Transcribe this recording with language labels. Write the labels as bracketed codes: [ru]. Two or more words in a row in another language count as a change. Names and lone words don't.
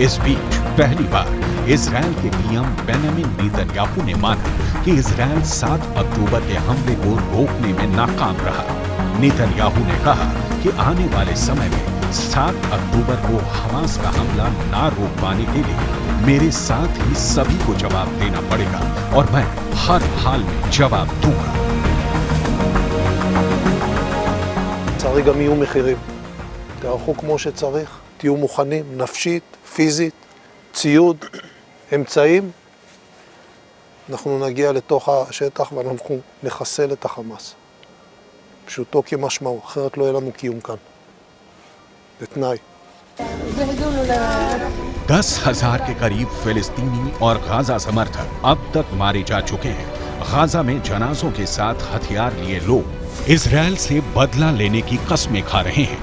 [hi] इस बीच पहली बार इजरायल के पीएम बेंजामिन नेतन्याहू ने माना कि इजरायल 7 अक्टूबर के हमले को रोकने में नाकाम रहा। नेतन्याहू ने कहा कि आने वाले समय में 7 अक्टूबर को हमास का हमला ना रोक पाने के लिए मेरे साथ ही सभी को जवाब देना पड़ेगा और मैं हर हाल में जवाब दूंगा। [he] לצערי גם יהיו מחירים. תערכו כמו שצריך, תהיו מוכנים, נפשית, פיזית, ציוד, אמצעים. אנחנו נגיע לתוך השטח ואנחנו נחסל את החמאס. פשוטו כמשמעו, אחרת לא יהיה לנו קיום כאן. זה תנאי. [hi] 10,000 के करीब फिलिस्तीनी और गाजा समर्थक अब तक मारे जा चुके हैं। गाजा में जनाजों के साथ हथियार लिए लोग इजरायल से बदला लेने की कस्में खा रहे हैं।